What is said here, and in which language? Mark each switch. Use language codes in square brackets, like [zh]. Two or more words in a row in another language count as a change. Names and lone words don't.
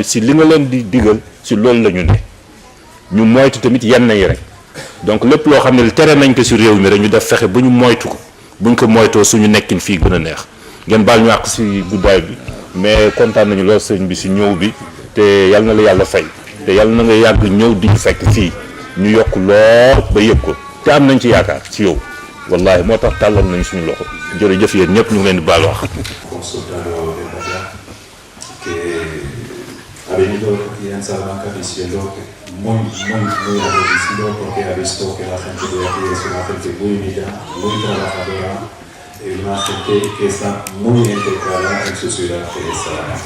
[wo] ci li nga leen di digal ci loolu la ñu ne ñu moytu tamit yenn yi rek donc lépp loo xam ne tere nañ ko ci réew mi rek ñu def fexe bu ñu moytu ko buñ ko moytoo suñu nekkin fii gën a neex ngeen baal ñu àq ci guddaay bi mais kontaan nañu lool sëñ bi ci ñëw bi te yal na la yàlla fay te yal na nga yàgg ñëw di ñu fekk fii ñu yokk lool ba yëg ko te am nañ ci yaakaar ci yow wallahi moo tax tàllal nañ suñu loxo jërëjëf yéen ñëpp ñu ngi leen di baal wax. [es] Consultado de Bahía, que ha venido aquí en Salamanca diciendo que muy agradecido porque ha visto que la gente de aquí es una gente muy unida, muy trabajadora, y una gente que está muy integrada en su ciudad que es Salamanca.